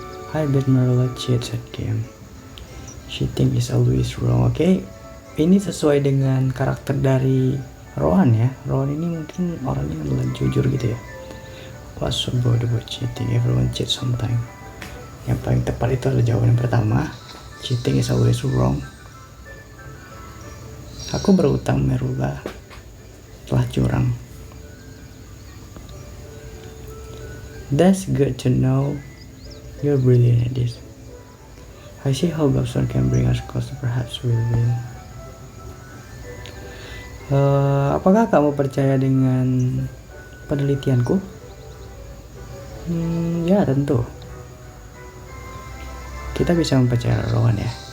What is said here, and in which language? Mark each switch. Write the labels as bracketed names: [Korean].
[English] I bet Marilla cheats at game. She think is always wrong. [Indonesian] Oke, ini sesuai dengan karakter dari Rowan ya. Rowan ini mungkin orangnya adalah jujur gitu ya. [English] What's so bad about cheating? Everyone cheats sometime. [Indonesian] Yang paling tepat itu adalah jawaban yang pertama. [English] Cheating is always wrong. [Indonesian] Aku berutang Marilla telah curang. [English] That's good to know. You're brilliant at this. I see how gobstone can bring us closer. Perhaps we'll win. [Indonesian] Apakah kamu percaya dengan penelitianku? Ya tentu. Kita bisa mempercayai Rowan ya.